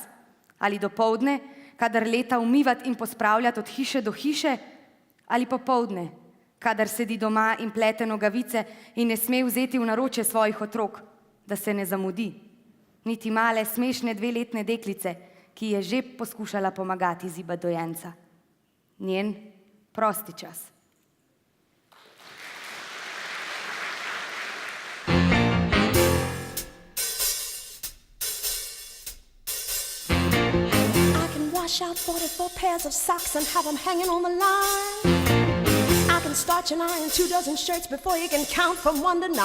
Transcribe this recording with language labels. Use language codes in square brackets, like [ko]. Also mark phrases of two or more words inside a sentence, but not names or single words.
[sl] Ali dopoldne, kadar leta umivat in pospravljat od hiše do hiše, ali popoldne, kadar sedi doma in plete nogavice in ne sme vzeti v naročje svojih otrok, da se ne zamudi. Niti male, smešne 2-letne deklice, ki je že poskušala pomagati zibat dojenca. Njen prosti čas. [en] Wash out 44 pairs of socks and have them hanging on the line. I can start and iron 2 dozen shirts before you can count from 1 to 9.